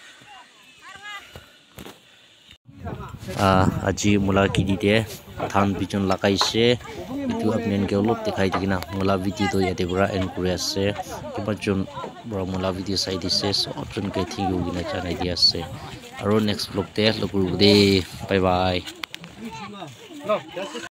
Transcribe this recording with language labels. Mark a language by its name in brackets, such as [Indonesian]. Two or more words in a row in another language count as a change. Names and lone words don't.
[Naga Pidgin] আজি mula kidi dia than pichon lagaise itu apnen ke olop dekhai dikina mula video to yate pura encourage ase kiba jon bra mula video sai dise sob jon ke [English] thank you [Naga Pidgin] gina janai dia ase aro [English] next vlog [Naga Pidgin] te logur de [English] bye bye